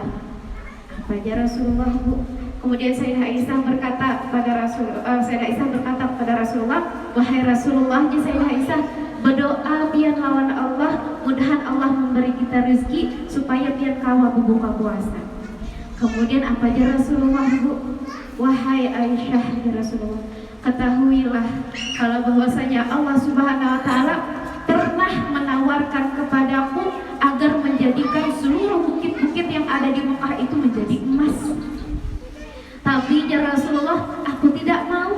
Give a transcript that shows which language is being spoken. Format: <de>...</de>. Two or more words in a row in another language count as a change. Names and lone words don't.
<id>Apa aja Rasulullah, Bu? Kemudian Sayyidah Aisyah berkata kepada Rasulullah, wahai Rasulullah, Sayyidah Aisyah berdoa pian lawan Allah, mudahan Allah memberi kita rezeki supaya pian kawa berbuka puasa. Kemudian apa aja Rasulullah, Bu? Wahai Aisyah</id> <ar>يا رسول الله,</ar> <id>ketahuilah kalau bahwasanya Allah</id> <ar>سبحانه وتعالى</ar> <id>pernah menawarkan kepadaku agar menjadikan seluruh bukit-bukit yang ada di Mekah itu menjadi emas. Tapi</id> <ar>يا رسول الله,</ar> <id>aku tidak mau.</id>